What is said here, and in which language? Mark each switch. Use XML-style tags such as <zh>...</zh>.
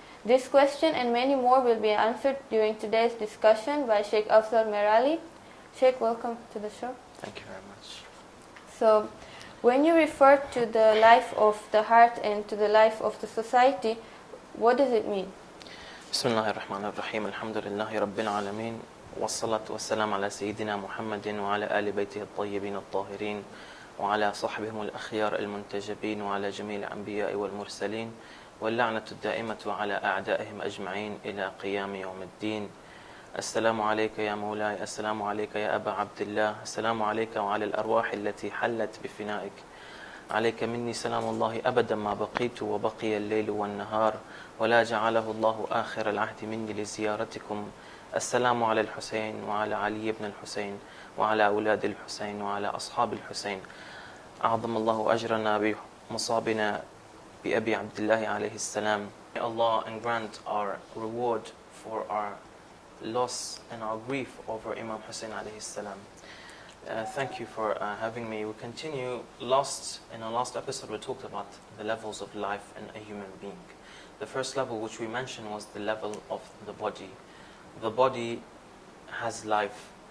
<en>This question and many more will be answered during today's discussion by Sheikh Afzal Merali. Sheikh, welcome to the show. Thank you very much. So, when you refer to the life of the heart and to the life of the society, what does it mean? Bismillahirrahmanirrahim. Alhamdulillahi Rabbil Alameen.</en> <ar>والصلاة والسلام على سيدنا محمد وعلى آل بيته الطيبين الطاهرين وعلى صحبهم الأخيار المنتجبين وعلى جميع الأنبياء والمرسلين واللعنة الدائمة على أعدائهم أجمعين إلى قيام يوم الدين. السلام عليك يا مولاي، السلام عليك يا أبا عبد الله، السلام عليك وعلى الأرواح التي حلت بفنائك. عليك مني سلام الله أبدا ما بقيت وبقي الليل والنهار ولا جعله الله آخر العهد مني لزيارتكم. السلام على الحسين وعلى علي بن الحسين وعلى أولاد الحسين وعلى أصحاب الحسين. أعظم الله أجرنا بمصابنا بأبي عبد الله عليه السلام.</ar> <en>May Allah and grant our reward for our loss and our grief over Imam Hussein alayhi salam. Thank you for having me. We continue. In our last episode we talked about the levels of life in a human being. The first level which we mentioned was the level of the body. The body has life.</en>